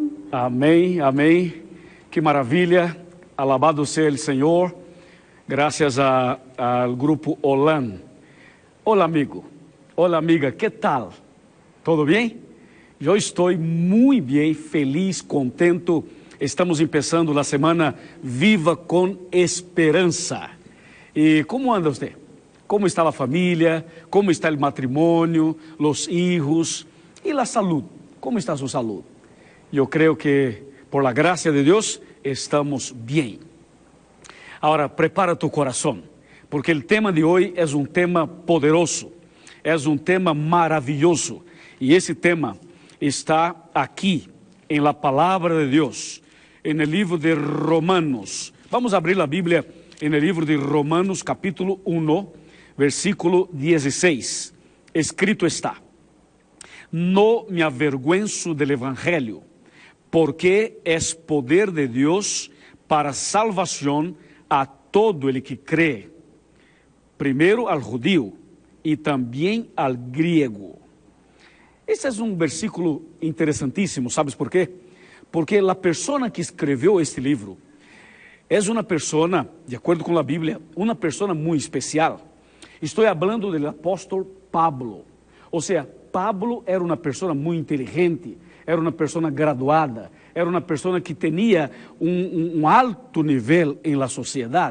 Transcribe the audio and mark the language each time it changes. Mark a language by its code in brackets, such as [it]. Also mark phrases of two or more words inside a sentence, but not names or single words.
[pt] Amém, amém. Que maravilha. [es] Alabado sea el Señor. Gracias al grupo Olan. Hola amigo, hola amiga, ¿qué tal? ¿Todo bien? [pt] Eu estou muito bem, feliz, contento. Estamos começando a semana Viva com Esperança. E como anda você? Como está a família? Como está o matrimônio? Os filhos? E a saúde? Como está a sua saúde? Eu creio que, por [es] la gracia [pt] de Deus, estamos bem. Agora, prepara tu coração, porque o tema de hoje é um tema poderoso, é um tema maravilhoso. E esse tema está aqui, em la palavra de Deus, no livro de Romanos. Vamos abrir a Bíblia no livro de Romanos, capítulo 1, versículo 16. [es] Escrito está: No me avergüenzo del evangelio, porque es poder de Dios para salvación a todo el que cree, primero al judío y también al griego. [pt] Esse é um versículo interessantíssimo, ¿sabes por quê? Porque a pessoa que escreveu este livro é uma pessoa, de acordo com a Bíblia, uma pessoa muito especial. Estou falando do apóstolo Pablo. Ou seja, Pablo era uma pessoa muito inteligente, era uma pessoa graduada, era uma pessoa que tinha um alto nível em la sociedade.